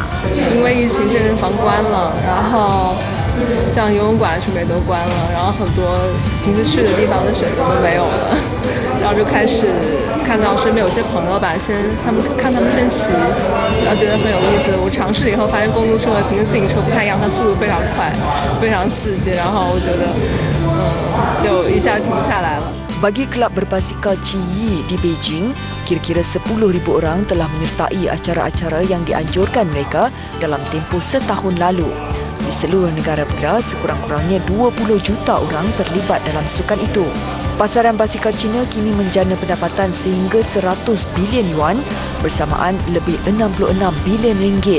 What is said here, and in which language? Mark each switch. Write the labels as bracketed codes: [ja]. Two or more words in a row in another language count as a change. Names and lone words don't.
[zh] 因为疫情健身房关了，然后像游泳馆什么也都关了，然后很多平时去的地方的选择都没有了，然后就开始看到身边有些朋友吧，他们先骑，然后觉得很有意思。我尝试以后发现公路车和平时自行车不太一样，它速度非常快，非常刺激，然后我觉得就一下停不下来了。 [ms] Bagi kelab berbasikal Qiyi di Beijing, kira-kira 10,000 orang telah menyertai acara-acara yang dianjurkan mereka dalam tempoh setahun lalu. Di seluruh negara pula, sekurang-kurangnya 20 juta orang terlibat dalam sukan itu. Pasaran basikal China kini menjana pendapatan sehingga 100 bilion yuan bersamaan lebih 66 bilion ringgit.